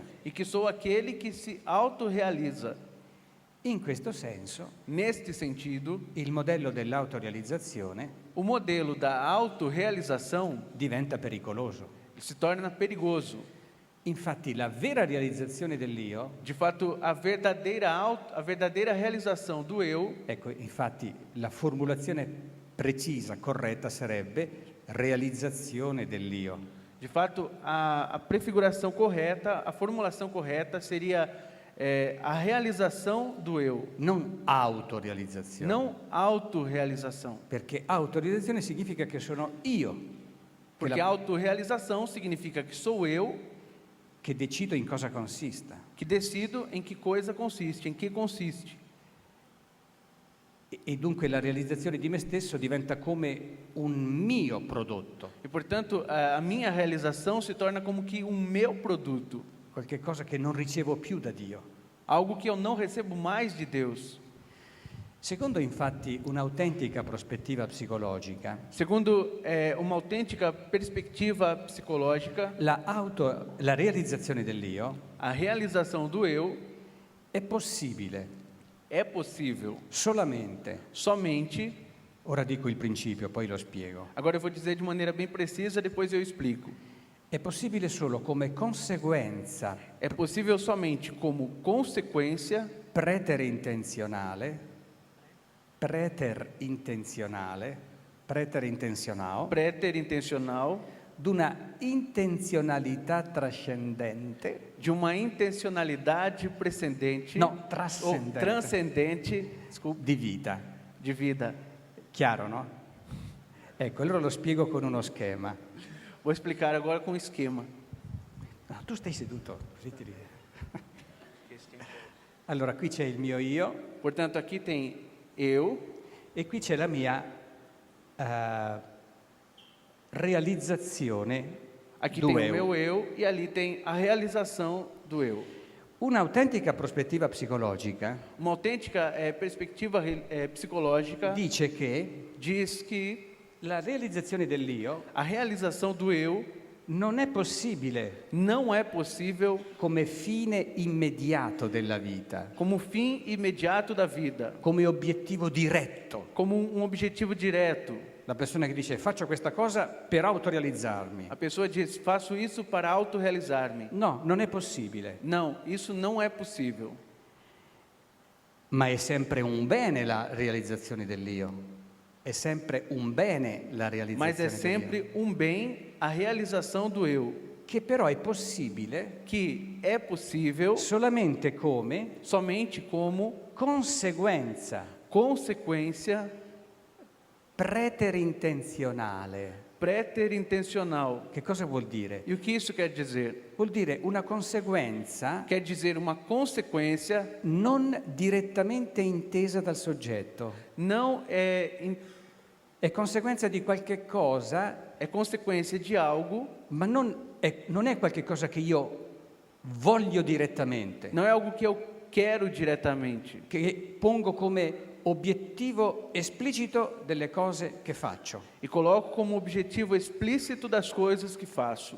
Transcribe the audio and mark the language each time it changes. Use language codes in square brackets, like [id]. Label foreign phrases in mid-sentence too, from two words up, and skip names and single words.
[pt] e que sou aquele que se autorrealiza. [it] In questo senso, [pt] Neste sentido, [it] il modello dell'autorealizzazione [pt] o modelo da autorrealização [it] diventa pericoloso. [pt] se torna perigoso. [it] Infatti, la vera realizzazione dell'io, [pt] De fato, a verdadeira realização do eu, [it] ecco, infatti la formulazione precisa, corretta sarebbe realizzazione dell'io. [pt] de fato, a prefiguração correta, a formulação correta seria a realização do eu, [it] Non autorealizzazione. [pt] não autorrealização. [it] Perché autorealizzazione significa che sono io [pt] Porque autorrealização significa que sou eu [it] che decido in cosa consista. [pt] que decido em que coisa consiste, em que consiste. [it] E dunque la realizzazione di me stesso diventa come un mio prodotto, [pt] E, portanto, a minha realização se torna como que um meu produto, [it] qualche cosa che non ricevo più da Dio. [pt] algo que eu não recebo mais de Deus. [it] Secondo infatti un'autentica prospettiva psicologica, [pt] Segundo uma autêntica perspectiva psicológica, [it] la realizzazione dell'io [pt] a realização do eu [it] è possibile [pt] é possível [it] solamente, [pt] somente, [it] ora dico il principio, poi lo spiego, [pt] agora eu vou dizer de maneira bem precisa, depois eu explico. [it] è possibile solo come conseguenza [pt] É possível somente como consequência [it] preterintenzionale, [pt] préterintencional [it] d'una intenzionalità trascendente, [pt] de uma intencionalidade precedente [it] no, [pt] ou [it] trascendente, [pt] transcendente, desculpe, [it] di vita. [pt] de vida. [it] Chiaro, no? Ecco, allora lo spiego con uno schema. [pt] Vou explicar agora com esquema. [it] No, tu stai seduto, così ti ridi. Allora, qui c'è il mio io [pt] Portanto, aqui tem eu [it] e qui c'è la mia realizzazione [pt] aqui do tem o eu. meu eu e ali tem a realização do eu. [it] Un'autentica prospettiva psicologica [pt] Uma autêntica perspectiva psicológica [it] dice che [pt] diz que [it] la realizzazione dell'io [pt] a realização do eu [it] non è possibile [pt] não é possível [it] come fine immediato della vita, [pt] como fim imediato da vida, [it] come obiettivo diretto. [pt] como um objetivo direto. [it] La persona che dice faccio questa cosa per autorealizzarmi. [pt] A pessoa diz, faço isso para autorrealizar-me. [it] No, non è possibile. [pt] Não, isso não é possível. [it] Ma è sempre un bene la realizzazione dell'io. È sempre un bene la realizzazione [pt] Mas é [it] dell'io. [pt] sempre um bem a realização do eu, [it] Che però è possibile [pt] que é possível [it] solamente come [pt] somente como [it] conseguenza [pt] consequência [it] preterintenzionale. [pt] Préter-intencional. [it] Che cosa vuol dire? [pt] E o que isso quer dizer? [it] Vuol dire una conseguenza [pt] Quer dizer uma consequência [it] non direttamente intesa dal soggetto. [pt] não [it] È conseguenza di qualche cosa, [pt] é consequência de algo, [it] ma non è qualche cosa che io voglio direttamente, [pt] não é algo que eu quero diretamente, [it] che pongo come obiettivo esplicito delle cose che faccio, [pt] e coloco como objetivo explícito das coisas que faço,